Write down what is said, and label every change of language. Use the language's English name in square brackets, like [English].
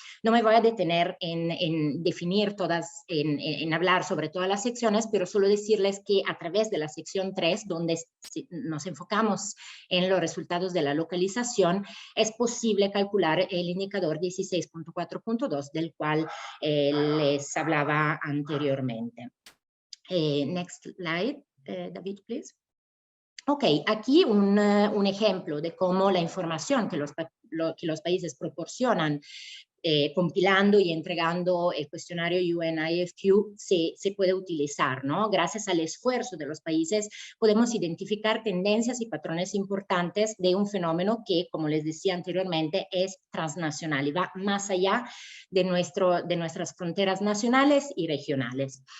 [Spanish] No me voy a detener en definir todas, en hablar sobre todas las secciones, pero solo decirles que a través de la sección 3, donde nos enfocamos en los resultados de la localización, es posible calcular el indicador 16.4.2 del cual les hablaba anteriormente. [English] Next slide, David, please. [Spanish] Ok, aquí un ejemplo de cómo la información que los países proporcionan compilando y entregando el cuestionario UN-IFQ se puede utilizar, ¿no? Gracias al esfuerzo de los países podemos identificar tendencias y patrones importantes de un fenómeno que, como les decía anteriormente, es transnacional y va más allá de nuestras fronteras nacionales y regionales.